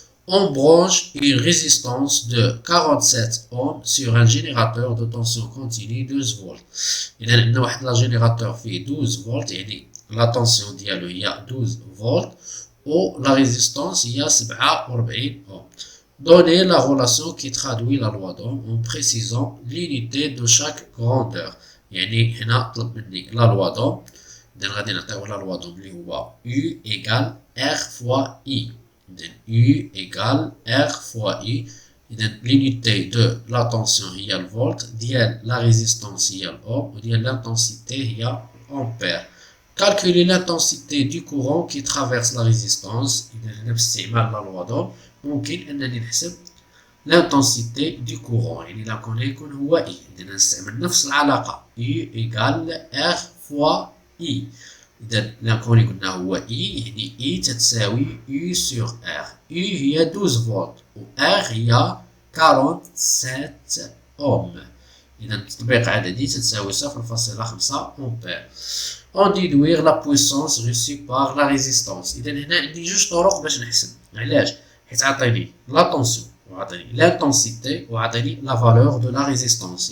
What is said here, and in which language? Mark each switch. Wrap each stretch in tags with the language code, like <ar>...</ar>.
<fr>On branche une résistance de 47 ohms sur un générateur de tension continue 12 volts.</fr> <ar>إذا عندنا واحد لا جينيراتور فيه 12 فولت، يعني لا طونسيون ديالو هي 12 فولت و</ar> <fr>la résistance</fr> <ar>هي 47 ohms.</ar> <fr>Donnez la relation qui traduit la loi d'Ohm en précisant l'unité de chaque grandeur.</fr> <ar>يعني هنا طلب مني لا لوا دوم. إذا غادي نعطيوه لا لوا دوم اللي هو</ar> <fr>U égale R fois I.</fr> <ar>إذا</ar> <fr>U égale R fois I.</fr> <ar>إذا</ar> <fr>l'unité de la tension</fr> <ar>هي الفولت، ديال la résistance هي الأوم، وديال l'intensité هي أمبير.</ar> <fr>Calculer l'intensité du courant qui traverse la résistance.</fr> <ar>إذا هنا باستعمال لا لوا دوم ممكن أنني نحسب</ar> <fr>l'intensité du courant،</fr> <ar>يعني لاكون يكون هو I. إذا نستعمل نفس العلاقة</ar> <fr>U égale R fois I.</fr> <ar>إذا لاكون قلنا هو I يعني I تتساوي</ar> <fr>U sur R.</fr> <ar>U هي 12 فولت و R هي 47 أوم. إذا تطبيق عددي تتساوي 0.5 أمبير.</ar> <fr>On déduire la puissance reçue par la résistance.</fr> <ar>إذا هنا عندي جوج طرق باش نحسب. علاش؟ حيت عطيني لا طونسيون وعطاني l'intensité وعطاني</ar> <fr>la valeur de la résistance.</fr>